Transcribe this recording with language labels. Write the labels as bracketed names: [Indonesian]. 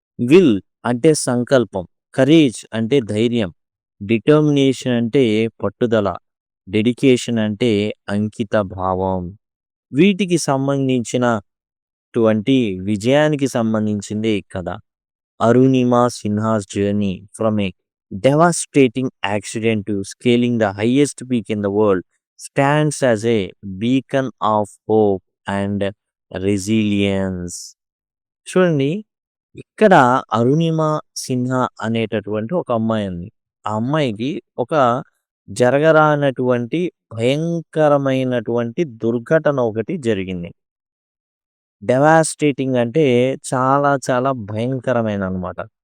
[Telugu] Will అంటే సంకల్పం, courage అంటే ధైర్యం, డిటర్మినేషన్ అంటే పట్టుదల, డెడికేషన్ అంటే అంకిత భావం. వీటికి సంబంధించినటువంటి విజయానికి సంబంధించిందే ఈ కథ. [English] Arunima Sinha's journey from a devastating accident to scaling the highest peak in the world stands as a beacon of hope and resilience. [Telugu] చూడండి, ఇక్కడ అరుణిమ సిన్హా అనేటటువంటి ఒక అమ్మాయి ఉంది. ఆ అమ్మాయికి ఒక జరగరానటువంటి భయంకరమైనటువంటి దుర్ఘటన ఒకటి జరిగింది. డెవాస్టేటింగ్ అంటే చాలా చాలా భయంకరమైన అన్నమాట.